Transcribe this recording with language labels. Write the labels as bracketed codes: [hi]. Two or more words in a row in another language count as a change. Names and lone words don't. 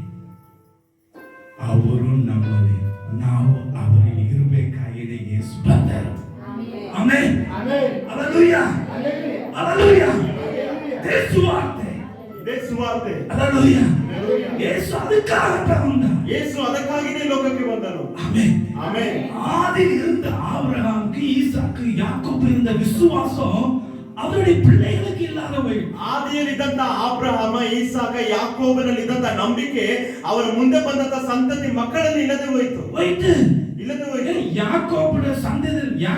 [kn] ಅವರು ನಮ್ಮಲ್ಲಿ, ನಾವು ಅವರಿಗೆ ಇರಬೇಕಾಗಿದೆ. ಯೇಸು ಬಂದರು. ಆಮೆನ್. ಹಲ್ಲೆಲೂಯಾ, ಹಲ್ಲೆಲೂಯಾ. ಸುವಾರ್ತೆ, ಇದೇ ಸುವಾರ್ತೆ. ಹಲ್ಲೆಲೂಯಾ. ಯೇಸು ಅದಕ್ಕಾಗಿ ಬಂದ. ಯೇಸು ಅದಕ್ಕಾಗಿಯೇ ಲೋಕಕ್ಕೆ ಬಂದನು. [ta] ஆமென். ஆமென். ஆதியில் இருந்த ஆபிரகாமுக்கு, ஈசாக்கு, யாக்கோபு இருந்த விசுவாசம் அவருடைய பிள்ளைகளுக்கு இல்லாதவை. [kn] ಆದಿಯಲ್ಲಿದ್ದಂತ ಅಬ್ರಹಾಮ, ಈಸಾಕ, ಯಾಕೋಬನಲ್ಲಿದ್ದಂತ ನಂಬಿಕೆ ಅವರ ಮುಂದೆ ಬಂದಂತ ಸಂತತಿ ಮಕ್ಕಳಲ್ಲಿ ಇಲ್ಲದೆ ಹೋಯಿತು. ಹೋಯ್ತು. ಇಲ್ಲದೆ ಹೋಯಿತು. ಯಾಕೋಬನ ಸಂತತಿ